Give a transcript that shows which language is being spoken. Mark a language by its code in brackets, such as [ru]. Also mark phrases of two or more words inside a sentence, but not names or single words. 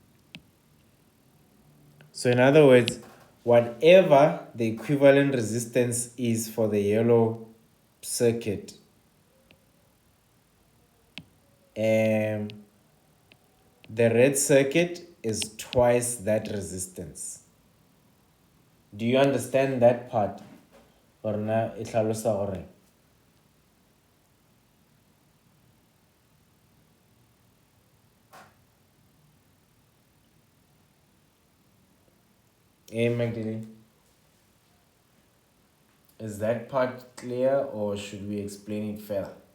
[en] So in other words, whatever the equivalent resistance is for the yellow circuit, um, the red circuit is twice that resistance. Do you understand that part? [tn] Or na e tlhalosa gore? [en] Magdalene, is that part clear, or should we explain it further?